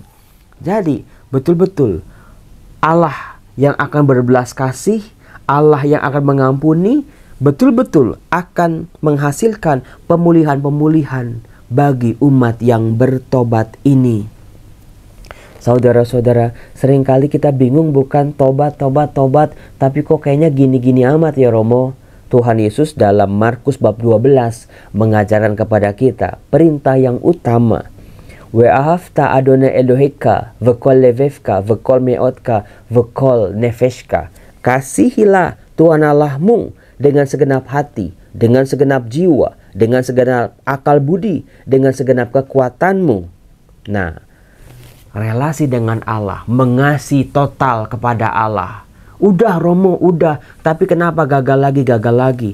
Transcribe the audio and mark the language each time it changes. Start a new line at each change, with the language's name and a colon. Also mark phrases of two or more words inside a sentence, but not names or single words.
Indonesian: Jadi, betul-betul Allah yang akan berbelas kasih, Allah yang akan mengampuni, betul-betul akan menghasilkan pemulihan-pemulihan bagi umat yang bertobat ini. Saudara-saudara, seringkali kita bingung, bukan tobat, tapi kok kayaknya gini-gini amat ya Romo. Tuhan Yesus dalam Markus bab 12 mengajarkan kepada kita perintah yang utama.
Hebrew: ואהבת אדני אלהיך, ובכל לבבך, ובכל מאדך, ובכל נפשך.
Indonesian: Kasihilah Tuhan Allahmu dengan segenap hati, dengan segenap jiwa, dengan segenap akal budi, dengan segenap kekuatanmu. Nah, relasi dengan Allah, mengasihi total kepada Allah. Udah Romo, udah. Tapi kenapa gagal lagi?